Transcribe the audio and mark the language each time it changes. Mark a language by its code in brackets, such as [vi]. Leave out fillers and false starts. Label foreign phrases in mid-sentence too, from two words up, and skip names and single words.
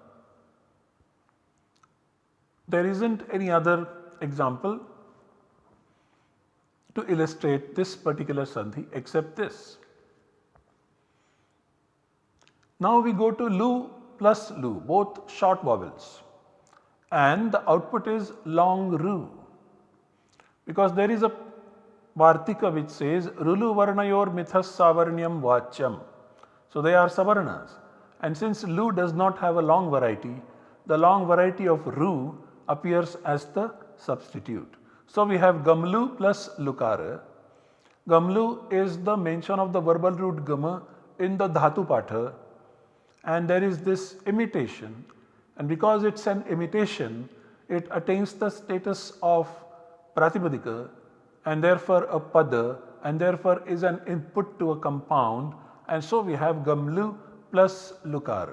[en] There isn't any other example to illustrate this particular sandhi except this. Now we go to lu plus lu, both short vowels, and the output is long ru, because there is a vartika which says [sa] ऋऌ वर्णयोर् मिथस् सावर्ण्यम् वाच्यम्. [en] So they are savarnas, and since lu does not have a long variety, the long variety of ru appears as the substitute. So we have gamlu plus lukara. Gamlu is the mention of the verbal root gama in the [sa] धातु पाठ, [en] and there is this imitation, and because it's an imitation, it attains the status of pratipadika and therefore a pada, and therefore is an input to a compound, and so we have gamlu plus lukara.